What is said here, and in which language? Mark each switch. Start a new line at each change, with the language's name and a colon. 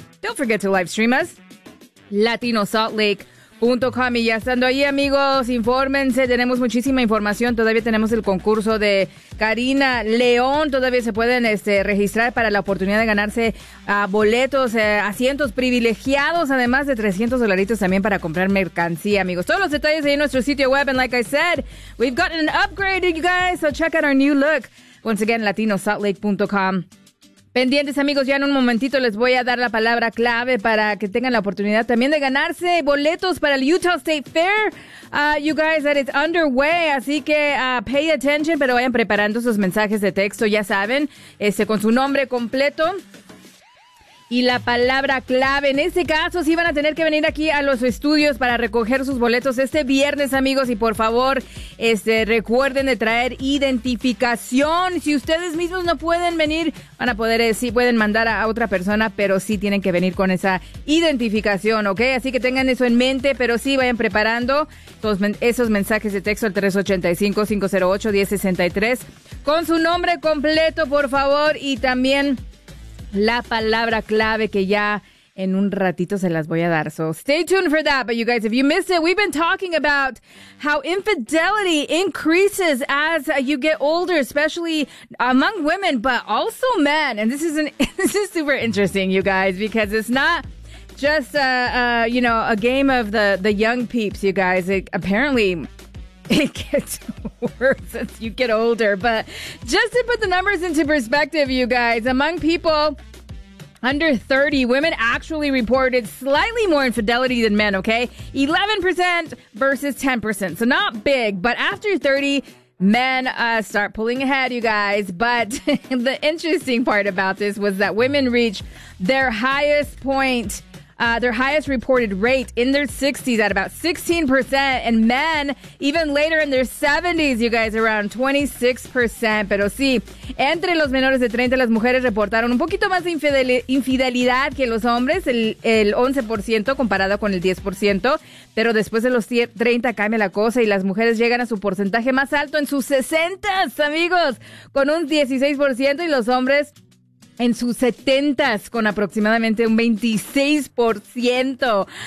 English: Don't forget to live stream us,
Spanish: latinosaltlake.com. Y ya estando ahí, amigos, infórmense, tenemos muchísima información. Todavía tenemos el concurso de Karina León. Todavía se pueden registrar para la oportunidad de ganarse boletos, asientos privilegiados, además de $300 también para comprar mercancía, amigos. Todos los detalles ahí en nuestro sitio web.
English: And like I said, we've got an upgrade, you guys. So check out our new look. Once again, latinosaltlake.com.
Spanish: Pendientes, amigos, ya en un momentito les voy a dar la palabra clave para que tengan la oportunidad también de ganarse boletos para el Utah State Fair.
English: You guys, that is underway,
Spanish: así que
English: pay attention,
Spanish: pero vayan preparando sus mensajes de texto, ya saben, con su nombre completo y la palabra clave. En este caso, sí van a tener que venir aquí a los estudios para recoger sus boletos este viernes, amigos. Y por favor, recuerden de traer identificación. Si ustedes mismos no pueden venir, van a poder, sí pueden mandar a otra persona, pero sí tienen que venir con esa identificación, ¿ok? Así que tengan eso en mente, pero sí vayan preparando esos mensajes de texto al 385-508-1063 con su nombre completo, por favor, y también la palabra clave que ya en un ratito se las voy a dar.
English: So stay tuned for that. But you guys, if you missed it, we've been talking about how infidelity increases as you get older, especially among women, but also men. And this is super interesting, you guys, because it's not just a game of the young peeps, you guys. It gets worse as you get older. But just to put the numbers into perspective, you guys, among people under 30, women actually reported slightly more infidelity than men, okay? 11% versus 10%. So not big. But after 30, men start pulling ahead, you guys. But the interesting part about this was that women reach their highest point, their highest reported rate in their 60s at about 16%, and men even later in their 70s, you guys, around 26%.
Spanish: Pero sí, entre los menores de 30, las mujeres reportaron un poquito más de infidelidad que los hombres, el 11% comparado con el 10%, pero después de los 30 cambia la cosa y las mujeres llegan a su porcentaje más alto en sus 60s, amigos, con un 16%, y los hombres en sus 70s con aproximadamente un 26%.